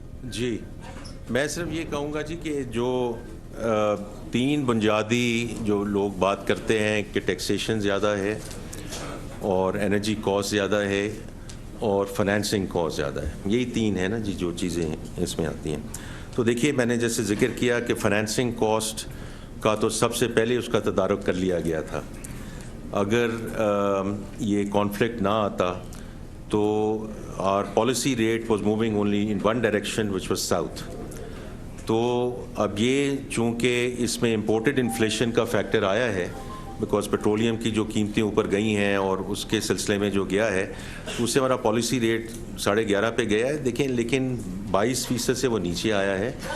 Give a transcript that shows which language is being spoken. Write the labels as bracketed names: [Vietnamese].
[Urdu] جی میں صرف یہ کہوں گا جی کہ جو تین بنیادی جو لوگ بات کرتے ہیں کہ ٹیکسیشن زیادہ ہے اور انرجی کاسٹ زیادہ ہے اور فنانسنگ کاسٹ زیادہ ہے، یہی تین ہیں نا جی جو چیزیں اس میں آتی ہیں. تو دیکھیے میں نے جیسے ذکر کیا کہ فنانسنگ کاسٹ کا تو سب سے پہلے اس کا تدارک کر لیا گیا تھا. اگر یہ کانفلکٹ نہ آتا تو [English] our policy rate was moving only in one direction which was south. [Urdu] تو اب یہ چونکہ اس میں امپورٹڈ انفلیشن کا فیکٹر آیا ہے بیکاز پیٹرولیم کی جو قیمتیں اوپر گئی ہیں اور اس کے سلسلے میں جو گیا ہے اس سے ہمارا پالیسی ریٹ 11.5 پہ گیا ہے دیکھیں، لیکن 22% سے وہ نیچے آیا ہے.